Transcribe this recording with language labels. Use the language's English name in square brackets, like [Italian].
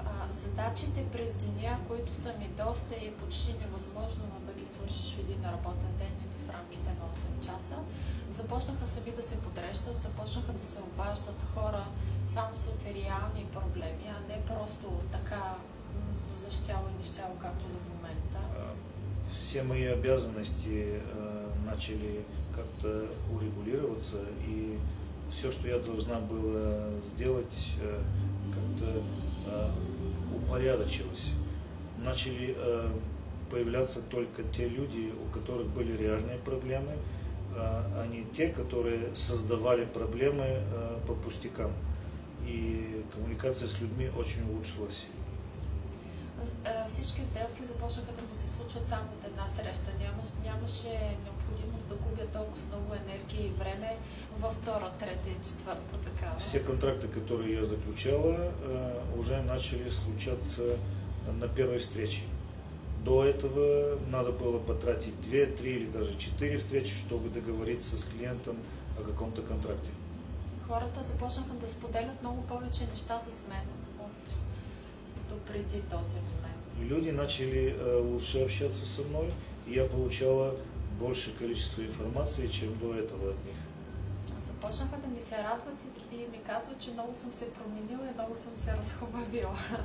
[Bulgarian] Задачите през деня, които са ми доста и почти невъзможно да ги свършиш в един работен ден или в рамките на 8 часа, започнаха сами да се подреждат, започнаха да се обаждат хора само с реални проблеми, а не просто така защяло и нещяло, както до момента. [Russian] Все мои обязанности начали как-то урегулироваться, и все, что я должна была сделать, как-то упорядочилось. Начали появляться только те люди, у которых были реальные проблемы, а не те, которые создавали проблемы по пустякам. И коммуникация с людьми очень улучшилась. [Bulgarian] Всички всички сделки започнаха да ми се случват само от една среща. Нямаше необходимост да губя толкова много енергия и време във втора, трета и четвърта такава. [Russian] Все контракты, которые я заключала, уже начали случаться на первой встрече. До этого надо было потратить 2, 3 или даже 4 встречи, чтобы договориться с клиентом о каком-то контракте. [Bulgarian] Хората започнаха да споделят много повече неща с мен от допреди този момент. [Russian] И люди начали лучше общаться со мной, и я получала большее количество информации, чем до этого от них. [Bulgarian] Започнаха да ми се радват и ми казват, че много съм се променила и много съм се разхубавила.